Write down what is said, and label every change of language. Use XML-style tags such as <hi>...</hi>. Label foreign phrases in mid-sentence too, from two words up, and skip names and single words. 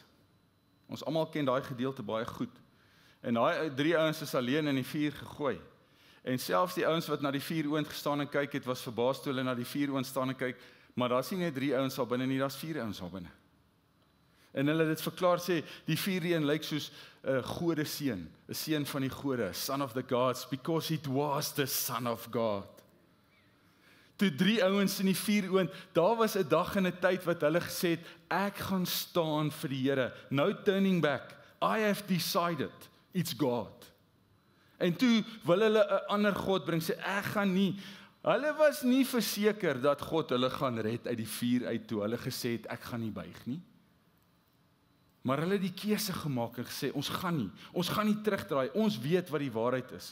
<af>Ons almal ken daai gedeelte baie goed. En daai 3 ouens is alleen in die vuur gegooi. En selfs die ouens wat na die vuuroond gestaan en kyk het, was verbaas toe hulle na die vuuroond staan en kyk, maar daar's nie net 3 ouens daar binne nie, daar's 4 ouens daar binne. En hulle het dit verklaar sê, die vuurreën lyk soos 'n gode seun, 'n seun van die gode,</af> <en>son of the gods, because it was the son of God.</en> <af>Toe 3 ouens in die vuuroond, daar was 'n dag en 'n tyd wat hulle gesê het, ek gaan staan vir die Here,</af> <en>no turning back, I have decided, it's God.</en> <af>En toe wil hulle 'n ander God bring, sê ek gaan nie. Hulle was nie verseker dat God hulle gaan red uit die vuur uit toe hulle gesê het, ek gaan nie buig nie. Maar hulle het die keuse gemaak en gesê, ons gaan nie terugdraai, ons weet wat die waarheid is.</af>